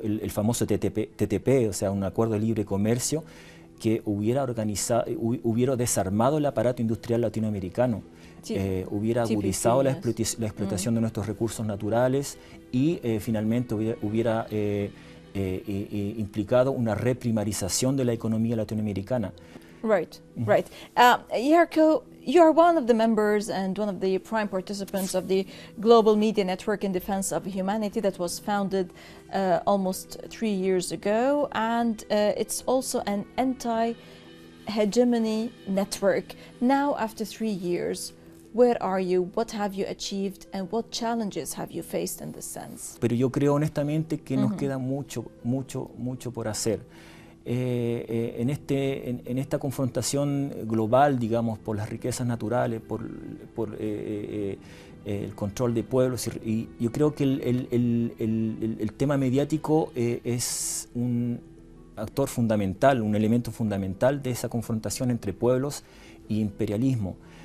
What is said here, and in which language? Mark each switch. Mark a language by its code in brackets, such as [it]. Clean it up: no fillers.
[es] famoso TTP, o sea, un acuerdo de libre comercio que hubiera desarmado el aparato industrial latinoamericano, sí, hubiera agudizado la explotación de nuestros recursos naturales y finalmente hubiera implicado una reprimarización de la economía latinoamericana. [en] Right, right. Yerko, you are one of the members and one of the prime participants of the Global Media Network in Defense of Humanity that was founded almost 3 years ago, and it's also an anti-hegemony network. Now, after 3 years, Where are you? What have you achieved? And what challenges have you faced in this sense? [es] Pero yo creo honestamente que nos queda mucho por hacer. En esta confrontación global, digamos, por las riquezas naturales, por el control de pueblos, y yo creo que el tema mediático es un actor fundamental, un elemento fundamental de esa confrontación entre pueblos y imperialismo.